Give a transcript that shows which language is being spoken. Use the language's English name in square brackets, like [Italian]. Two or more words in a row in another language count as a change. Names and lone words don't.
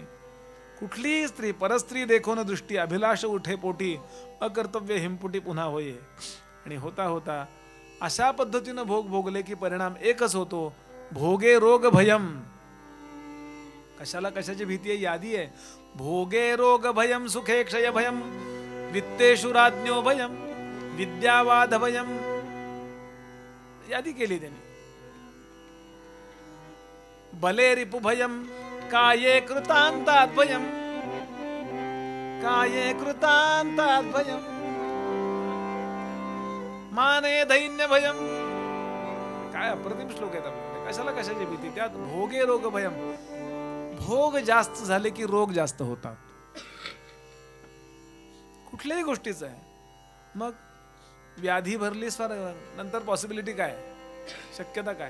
[Marathi] कुठलीही स्त्री परस्त्री देखोन दृष्टी अभिलाष उठे पोटी अकर्तव्य हिमपुटी पुन्हा होये. आणि होता होता अशा पद्धतीनं भोग भोगले की परिणाम एकच होतो, [Sanskrit] भोगे रोग भयम. [Marathi] कशाला कशाची भीती आहे, यादी आहे. [Sanskrit] भोगे रोग भयम सुखे क्षय भयम वित्तेषु राज्ञो भयम विद्यावाद भयम. [Marathi] यादी केली त्यांनी. [Sanskrit] बले रिपु भयम काये कृतांतात भयम काये कृतांतात भयम माने दैन्य भयम. [Marathi] काय अप्रतिम श्लोक आहेत आपल्याकडे. कशाला कशाची भीती, त्यात [Sanskrit] भोगे रोग भयम. [Marathi] भोग जास्त झाले की रोग जास्त होतात, कुठल्याही गोष्टीच आहे. मग व्याधी भरली नंतर पॉसिबिलिटी काय, शक्यता काय.